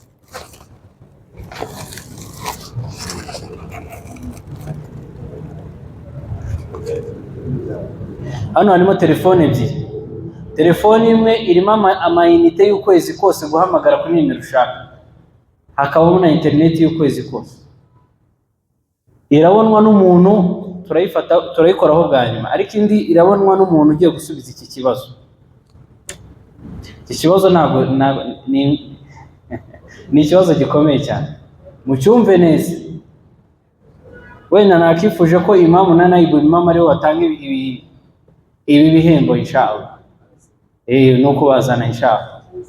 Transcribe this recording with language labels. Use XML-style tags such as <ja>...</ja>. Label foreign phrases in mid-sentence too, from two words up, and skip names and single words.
<rw>hano harimo telefone ebyiri telefone imwe irimo amayinite y'ukwezi kose guhamagara kuri nimero ushaka hakabamo na interineti y'ukwezi kose irabonwa n'umuntu turayikoraho bwa nyuma ariko indi irabonwa n'umuntu ugiye gusubiza iki kibazo iki kibazo ntabwo ni ikibazo gikomeye cyane mucyumve neza wenda nakifuje ko imamu na naibu imamu ariwe watanga ibi bihembo inshallah no kubazana inshallah</rw>